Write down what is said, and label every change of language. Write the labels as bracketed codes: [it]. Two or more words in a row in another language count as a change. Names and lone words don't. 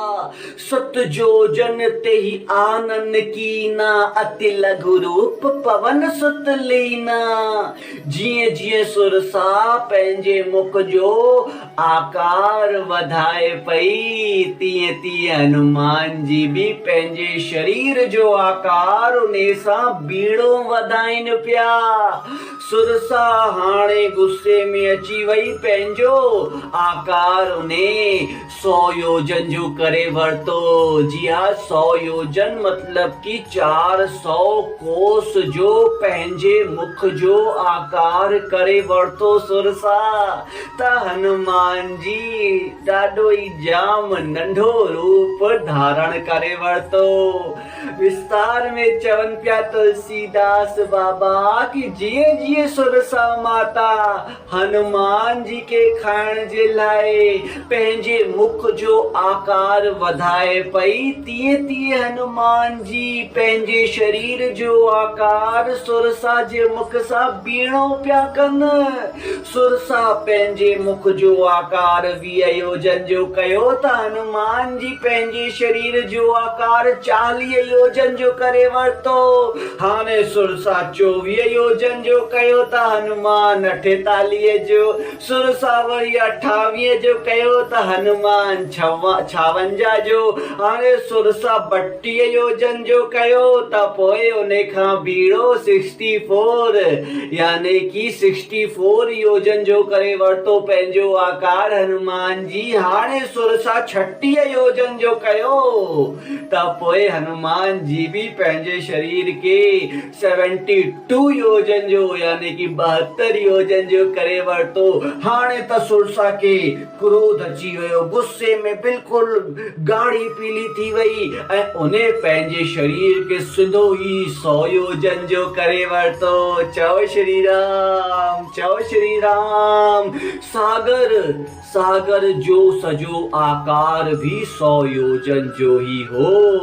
[awa] सत जोजन ते ही आनन कीना, अति लघु रूप पवन सुत लीना। [sd] जिए जिए सुरसा पंहिंजे मुख जो आकार वधाए पई, तीअं तीअं हनुमान जी भी पंहिंजे शरीर जो आकार उन सां बीड़ो वधाइनि पिया। सुरसा हाणे गुस्से में अची वई, पंहिंजो आकार उने 100 योजन जो करे वरतो। जी हाँ, 100 योजन मतलब कि 400 कोस जो पंहिंजे मुख जो आकार करे वरतो सुरसा। त हनुमान जी ॾाढो ई जाम नंढो रूप धारण करे वरतो। विस्तार में चवन पिया तुलसीदास बाबा कि जिए जिए सुरसा माता हनुमान जी के खाइण जे लाइ पंहिंजे मुख जो आकार वधाए पई, तीअं तीअं हनुमान जी पंहिंजे शरीर जो आकार सुरसा जे मुख सां बीणो पिया कनि। सुरसा पंहिंजे मुख जो आकार 20 योजन जो कयो त हनुमान जी पंहिंजे शरीर जो आकार 40 योजन जो करे वरतो। हाणे सुरसा 24 योजन जो कयो त हनुमान 48 जो, सुरसा वरी 28 जो कयो त हनुमान 56 जो, हाणे सुरसा 32 योजन जो कयो त पोइ उन खां बीड़ो 64 यानी कि 64 योजन जो करे वरतो पंहिंजो आकार हनुमान जी। हाणे सुरसा 36 योजन जो कयो त पोइ हनुमान जी भी पंहिंजे शरीर के 72 योजन जो यानी कि 72 योजन जो करे वरतो। हाणे त सुरसा के क्रोध अची वियो, गुस्से में बिल्कुल गाढ़ी पीली थी वई ऐं उन्हें पंहिंजे शरीर के सिधो ही 100 योजन जो करे वरतो। चओ श्री राम, चओ श्री राम। सागर जो सजो आकार भी 100 योजन जो ही हो।